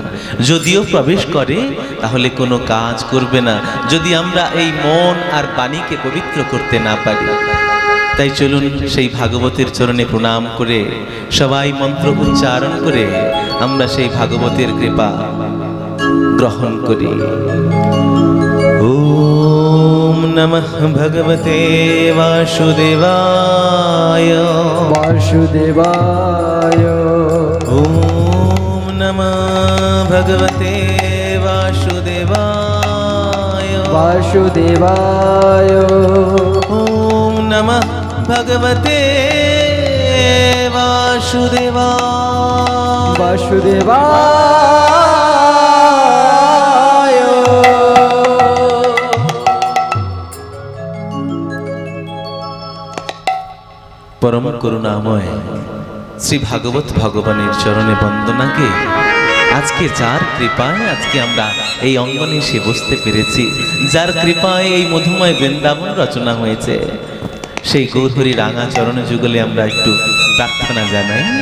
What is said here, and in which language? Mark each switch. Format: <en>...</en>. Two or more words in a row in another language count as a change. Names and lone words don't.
<bn>যদিও প্রবেশ করে তাহলে কোনো কাজ করবে না, যদি আমরা এই মন আর বাণীকে পবিত্র করতে না পারি। তাই চলুন সেই ভাগবতের চরণে প্রণাম করে সবাই মন্ত্র উচ্চারণ করে আমরা সেই ভাগবতের কৃপা গ্রহণ করি।</bn> <sa>ওম नमः भगवते वासुदेवाय वासुदेवाय ॐ नमः भगवते वासुदेवाय वासुदेवाय ॐ नमः भगवते वासुदेवाय वासुदेवाय</sa> <bn>পরম করুণাময় শ্রী ভাগবত ভগবানের চরণে বন্দনাকে আজকে যার কৃপায় আজকে আমরা এই অঙ্গনে এসে বসতে পেরেছি, যার কৃপায় এই মধুময় বৃন্দাবন রচনা হয়েছে, সেই গৌরহরি রাঙা চরণে যুগলে আমরা একটু প্রার্থনা জানাই।</bn>